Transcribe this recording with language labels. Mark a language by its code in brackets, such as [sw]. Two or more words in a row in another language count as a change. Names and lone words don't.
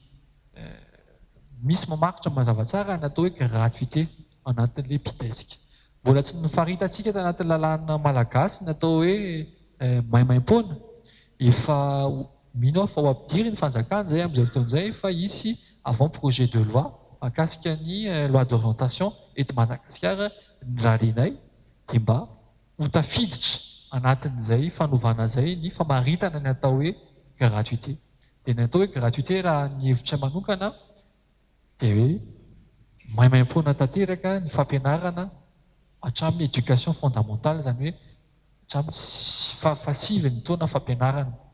[mg] Misy mamaritra mazava tsara ny atao hoe gratuité anatin'ilay PIDESC. mbola tsy nifaritantsika tanatin'ny lalàna malagasy natao hoe maimaim-poana. Efa mino aho fa ho ampidiry ny fanjakana zay amin'izay fotoana izay fa hisy [fr] avant projet de loi [mg] mahakasika ny [fr] loi d'orientation [mg] eto Madagasikara nirarianay dia mba ho tafiditra anatin'izay fanovana izay ny famaritana ny atao hoe gratuité. Dia ny atao hoe gratuité raha ny hevitra manokana dia hoe maimaim-poana tanteraka ny fampianarana hatramin'ny [fr] éducation fondamentale, [mg] izany hoe hatramin'ny fahasivy ny taona fampianarana.